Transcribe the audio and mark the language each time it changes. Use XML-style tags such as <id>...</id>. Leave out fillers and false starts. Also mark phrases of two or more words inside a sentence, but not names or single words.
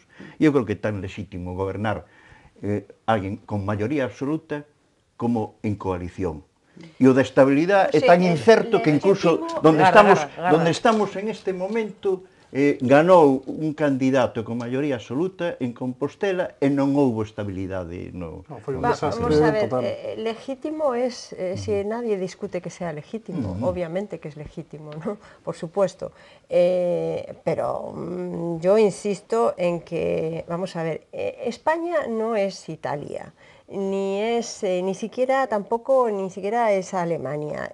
<gl>E eu creo que é tan legítimo gobernar alguén con maioría absoluta como en coalición. E o da estabilidade é tan incerto que incluso donde estamos en este momento ganou un candidato con maioría absoluta en Compostela e non houbo estabilidade.</gl> <es>Vamos a ver, legítimo es, si nadie discute que sea legítimo, obviamente que es legítimo, ¿no? Por supuesto, pero yo insisto en que, vamos a ver, España no es Italia, ni siquiera es Alemania.</es>